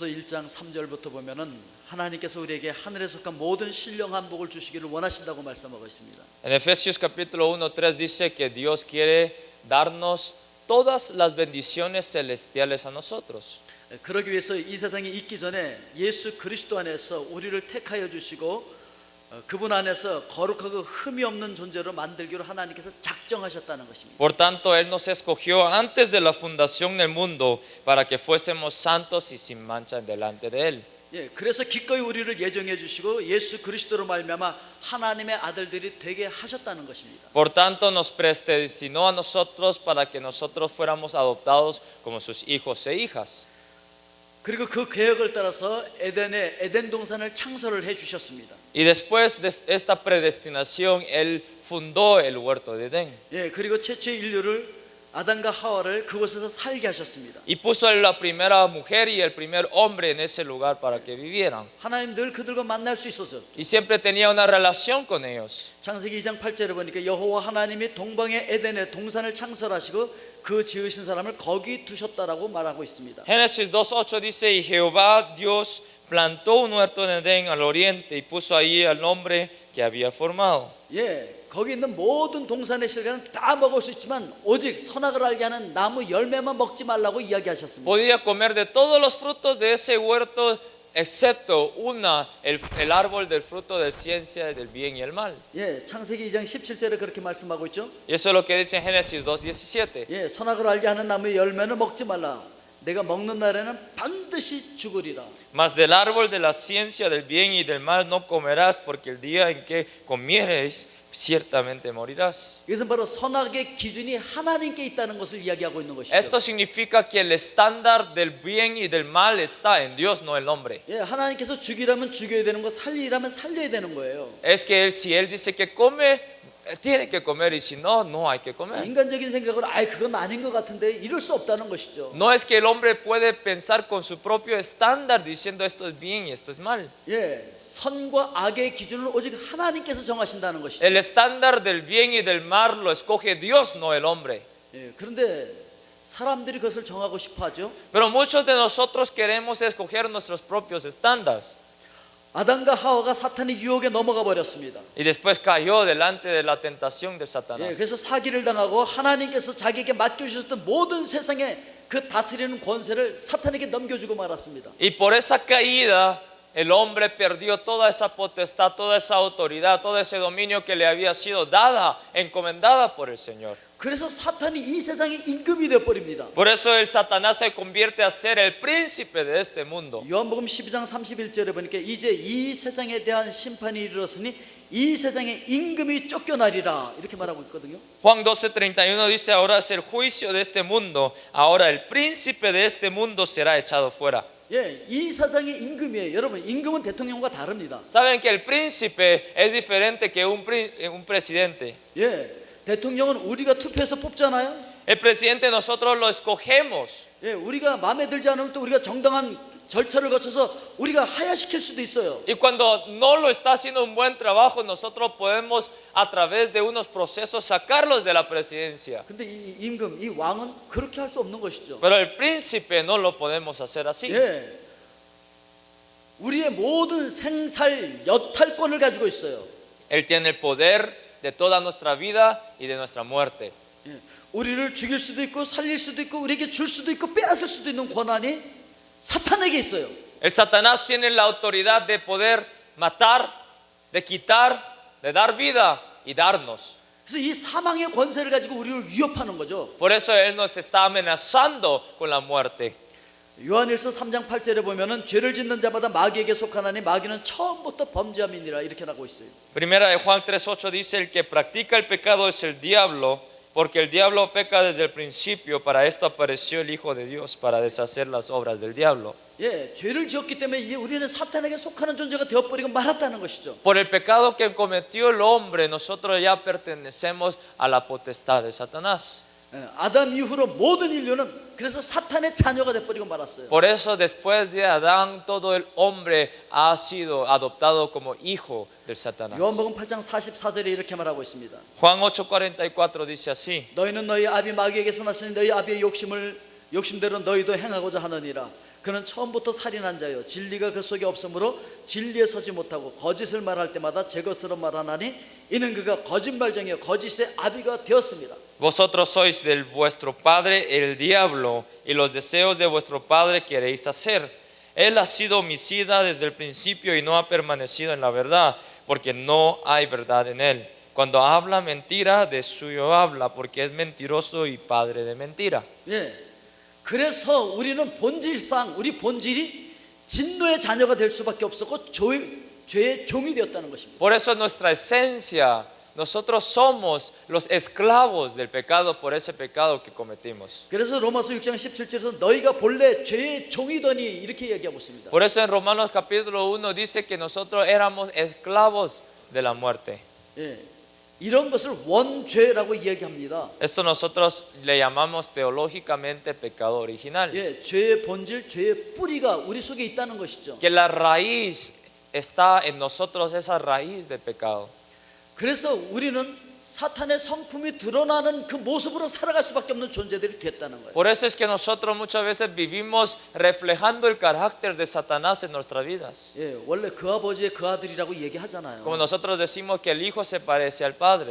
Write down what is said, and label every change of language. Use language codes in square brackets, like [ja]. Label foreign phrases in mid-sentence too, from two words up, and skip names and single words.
[ko] 1장 3절부터 보면은 하나님께서 우리에게 하늘에 속한 모든 신령한 복을 주시기를 원하신다고 말씀하고 있습니다. [es] En Efesios capítulo 1:3 dice que Dios quiere darnos todas las bendiciones celestiales a nosotros. [ko] 그러기 위해서 이 세상에 있기 전에 예수 그리스도 안에서 우리를 택하여 주시고 그분 안에서 거룩하고 흠이 없는 존재로 만들기로 하나님께서 작정하셨다는 것입니다. [es] Por tanto, Él nos escogió antes de la fundación del mundo para que fuésemos santos y sin mancha delante de Él. [ko] 예, 그래서 기꺼이 우리를 예정해 주시고 예수 그리스도로 말미암아 하나님의 아들들이 되게 하셨다는 것입니다. [es] Por tanto, nos predestinó a nosotros para que nosotros fuéramos adoptados como sus hijos e hijas. [ko] 그리고 그 계획을 따라서 에덴 동산을 창설을 해 주셨습니다. [es] Y después de esta predestinación, Él fundó el huerto de Edén. [ko] 예, 그리고 최초의 인류를 아담과 하와를 그곳에서 살게 하셨습니다. [es] Y puso a la primera mujer y el primer hombre en ese lugar para que vivieran. [ko] 하나님 늘 그들과 만날 수 있었죠. [es] Y siempre tenía una relación con ellos. [ko] 창세기 2장 8절에 보니까 여호와 하나님이 동방의 에덴에 동산을 창설하시고 그 지으신 사람을 거기 두셨다라고 말하고 있습니다. [es] Génesis 2:8 dice: Y Jehová Dios plantó un huerto en Edén al oriente y puso ahí al hombre que había formado. [ko] 예, 거기 있는 모든 동산의 실과는 다 먹을 수 있지만 오직 선악을 알게 하는 나무 열매만 먹지 말라고 이야기하셨습니다. [es] Podía comer de todos los frutos de ese huerto excepto el árbol del fruto de ciencia del bien y el mal. [ko] 예, 창세기 2장 17절에 그렇게 말씀하고 있죠. [es] Y eso es lo que dice en Génesis 2:17. [ko] 예, 선악을 알게 하는 나무의 열매는 먹지 말라. 내가 먹는 날에는 반드시 죽으리라. [es] Mas del árbol de la ciencia del bien y del mal no comerás, porque el día en que comiereis ciertamente morirás. [ko] 이것은 바로 선악의 기준이 하나님께 있다는 것을 이야기하고 있는 것이죠. [es] Esto significa que el estándar del bien y del mal está en Dios, no el hombre. [ko] 예, 하나님께서 죽이라면 죽여야 되는 거, 살리라면 살려야 되는 거예요. [es] Es que si él dice que come, tiene que comer, y si no, no hay que comer. [ko] 인간적인 생각으로 그건 아닌 것 같은데 이럴 수 없다는 것이죠. [es] No es que el hombre puede pensar con su propio estándar diciendo esto es bien y esto es mal. [ko] 예, 선과 악의 기준을 오직 하나님께서 정하신다는 것이죠. [es] El estándar del bien y del mal lo escoge Dios, no el hombre. [ko] 예, 그런데 사람들이 그것을 정하고 싶어하죠. [es] Pero muchos de nosotros queremos escoger nuestros propios estándares. [ko] 아담과 하와가 사탄의 유혹에 넘어가 버렸습니다. [es] Y después cayó delante de la tentación de 예, Satanás. [ko] 그래서 사기를 당하고 하나님께서 자기에게 맡겨주셨던 모든 세상의 그 다스리는 권세를 사탄에게 넘겨주고 말았습니다. [es] Y por esa caída el hombre perdió toda esa potestad, toda esa autoridad, todo ese dominio que le había sido dada, encomendada por el Señor. [ko] 그래서 사탄이 이 세상의 임금이 되어 버립니다. [es] Por eso el Satanás se convierte a ser el príncipe de este mundo. [ko] 요한복음 12장 31절에 보니까 이제 이 세상에 대한 심판이 이르렀으니 이 세상의 임금이 쫓겨나리라 이렇게 말하고 있거든요. [es] Juan 12:31 dice: ahora es el juicio de este mundo, ahora el príncipe de este mundo será echado fuera. [ko] 예, 이 세상의 임금이에요. 여러분, 임금은 대통령과 다릅니다. [es] Saben que el príncipe es diferente que un presidente. [ko] 예, 대통령은 우리가 투표해서 뽑잖아요. [es] El presidente nosotros lo escogemos. [ko] 예, 우리가 마음에 들지 않으면 또 우리가 정당한 절차를 거쳐서 우리가 하야시킬 수도 있어요. [es] Y cuando no lo está haciendo un buen trabajo, nosotros podemos a través de unos procesos sacarlos de la presidencia. [ko] 근데 이 임금, 이 왕은 그렇게 할 수 없는 것이죠. [es] Pero el príncipe no lo podemos hacer así. [ko] 예, 우리의 모든 생살 여탈권을 가지고 있어요. [es] Él tiene el poder de toda nuestra vida y de nuestra muerte. [ko] 예, 우리를 죽일 수도 있고 살릴 수도 있고 우리에게 줄 수도 있고 빼앗을 수도 있는 권한이 사탄에게 있어요. [es] El Satanás tiene la autoridad de poder matar, de quitar, de dar vida y darnos. [ko] 그래서 이 사망의 권세를 가지고 우리를 위협하는 거죠. [es] Por eso Él nos está amenazando con la muerte. [ko] 요한일서 3장 8절에 보면은 죄를 짓는 자마다 마귀에게 속하나니 마귀는 처음부터 범죄함이니라 이렇게 나고 있어요. [es] Primera de Juan 3:8 dice: el que practica el pecado es el diablo, porque el diablo peca desde el principio. Para esto apareció el Hijo de Dios, para deshacer las obras del diablo. [ko] 예, 죄를 지었기 때문에 이제 우리는 사탄에게 속하는 존재가 되어버리고 말았다는 것이죠. [es] Por el pecado que cometió el hombre, nosotros ya pertenecemos a la potestad de Satanás. [ko] 예, 아담 이후로 모든 인류는 그래서 사탄의 자녀가 되어버리고 말았어요. [es] Por eso después de Adán todo el hombre ha sido adoptado como hijo del Satanás. [ko] 요한복음 8장 44절에 이렇게 말하고 있습니다. [es] Juan 8:44 dice así: [ko] 너희는 너희 아비 마귀에게서 났으니 너희 아비의 욕심대로 너희도 행하고자 하느니라. 그는 처음부터 살인한 자요 진리가 그 속에 없으므로 진리에 서지 못하고 거짓을 말할 때마다 제 것으로 말하나니 이는 그가 거짓말쟁이요 거짓의 아비가 되었습니다. [es] Vosotros sois de vuestro padre el diablo, y los deseos de vuestro padre queréis hacer. Él ha sido homicida desde el principio y no ha permanecido en la verdad, porque no hay verdad en él. Cuando habla mentira, de suyo habla, porque es mentiroso y padre de mentira. [ko] 예, 그래서 우리는 본질상 우리 본질이 진노의 자녀가 될 수밖에 없었고 죄의 종이 되었다는 것입니다. [es] Por eso nuestra esencia, nosotros somos los esclavos del pecado por ese pecado que cometimos. [ko] 그래서 로마서 6장 17절에서 너희가 본래 죄의 종이더니 이렇게 얘기하고 있습니다. [es] Por eso en Romanos capítulo 1 dice que nosotros éramos esclavos de la muerte. [ko] 예, 이런 것을 원죄라고 이야기합니다. [es] Esto nosotros le llamamos teológicamente pecado original. [ko] 예, 죄의 본질, 죄의 뿌리가 우리 속에 있다는 것이죠. [es] Que la raíz está en nosotros, esa raíz del pecado. [ko] 그래서 우리는 사탄의 성품이 드러나는 그 모습으로 살아갈 수밖에 없는 존재들이 됐다는 거예요. [es] Por eso es que nosotros muchas veces vivimos reflejando el carácter de Satanás en nuestras vidas. [ko] 예, 원래 그 아버지의 그 아들이라고 얘기하잖아요. [es] Como nosotros decimos que el hijo se parece al padre,